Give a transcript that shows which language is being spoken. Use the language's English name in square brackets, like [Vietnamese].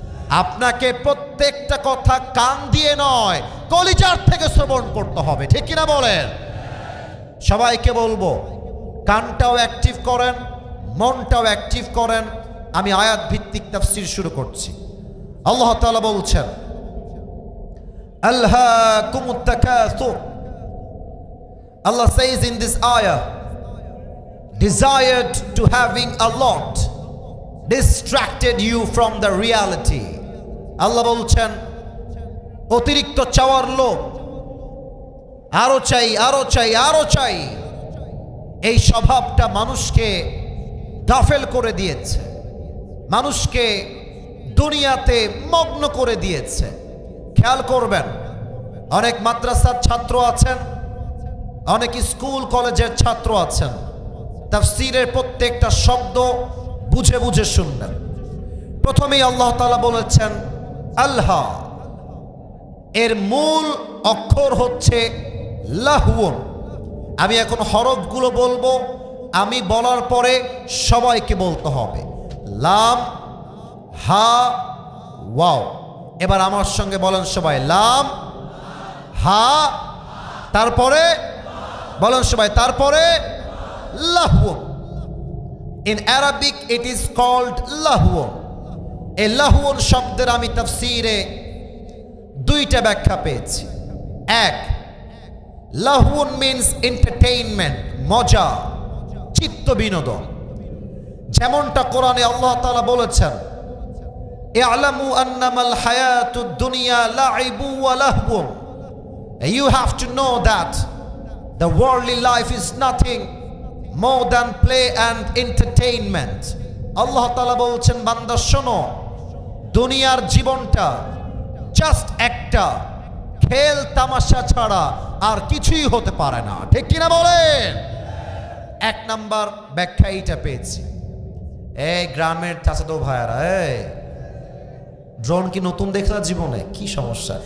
[Bangla] আপনাকে প্রত্যেকটা কথা কান দিয়ে নয়, কলিজার থেকে শ্রবণ করতে হবে, ঠিক কিনা বলেন? সবাইকে বলবো কানটাও অ্যাক্টিভ করেন, মনটাও অ্যাক্টিভ করেন। আমি আয়াত ভিত্তিক তাফসীর শুরু করছি। আল্লাহ তাআলা বলছেন, [Arabic] আলহাকুমুত তাকাসুর। [English] Allah says in this ayah, desired to having a lot distracted you from the reality. [Bangla] আল্লাহ বলছেন, অতিরিক্ত চাওয়ার লোভ, আরো চাই আরো চাই আরো চাই, এই স্বভাবটা মানুষকে গাফেল করে দিয়েছে, মানুষকে দুনিয়াতে মগ্ন করে দিয়েছে। খেয়াল করবেন, অনেক মাদ্রাসার ছাত্র আছেন, অনেক স্কুল কলেজের ছাত্র আছেন, তাফসীরের প্রত্যেকটা শব্দ বুঝে বুঝে শুনবেন। প্রথমেই আল্লাহ তাআলা বলেছেন আল্লাহ, এর মূল অক্ষর হচ্ছে লাহওয়ান। আমি এখন হরফগুলো বলবো, আমি বলার পরে সবাইকে বলতে হবে। লাম, হা, ওয়াও। এবার আমার সঙ্গে বলেন সবাই, লাম, হা, তারপরে বলেন সবাই, তারপরে লাহওয়ান। [English] In Arabic it is called লাহওয়ান। [Bangla] এই লাহওয়ান শব্দের আমি তাফসীরে 2টা ব্যাখ্যা পেয়েছি। এক, লাহওয়ান [English] means entertainment, [Bangla] মজা, চিত্ত বিনোদন। যেমনটা কোরআনে আল্লাহ তাআলা বলেছেন, [Arabic] ই'লামু আন্নামাল হায়াতুদ দুনিয়া লাইবু ওয়া লাহওয়ান। [English] You have to know that the worldly life is nothing more than play and entertainment. [Bangla] আল্লাহ তাআলা বলছেন, বান্দা শোনো, দুনিয়ার জীবনটা জাস্ট একটা খেল তামাশা ছাড়া আর কিছুই হতে পারে না, ঠিক কিনা বলেন? 1 নাম্বার ব্যাখ্যা এইটা পেয়েছি। এই গ্রামের চাচাতো ভাইয়ারা, এই ড্রোন কি নতুন দেখলা জীবনে? কি সমস্যা?